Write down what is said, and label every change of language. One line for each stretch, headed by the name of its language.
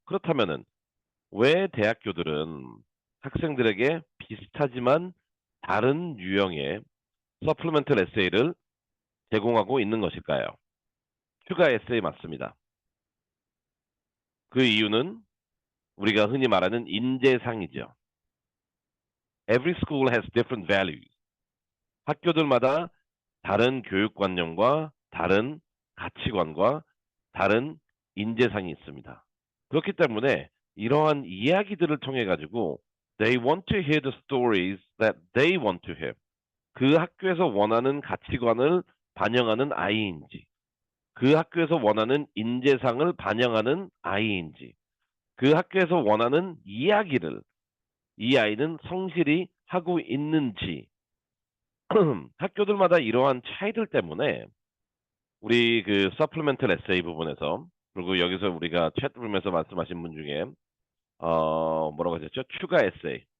Korean: 그렇다면은 왜 대학교들은 학생들에게 비슷하지만 다른 유형의 서플리멘털 에세이를 제공하고 있는 것일까요? 추가 에세이 맞습니다. 그 이유는 우리가 흔히 말하는 인재상이죠.
English: Every school has different values.
Korean: 학교들마다 다른 교육관념과 다른 가치관과 다른 인재상이 있습니다. 그렇기 때문에 이러한 이야기들을 통해 가지고
English: they want to hear the stories that they want to hear.
Korean: 그 학교에서 원하는 가치관을 반영하는 아이인지, 그 학교에서 원하는 인재상을 반영하는 아이인지, 그 학교에서 원하는 이야기를 이 아이는 성실히 하고 있는지 학교들마다 이러한 차이들 때문에 우리 그 서플리멘털 에세이 부분에서 그리고 여기서 우리가 채트룸에서 말씀하신 분 중에 뭐라고 하셨죠? 추가 에세이.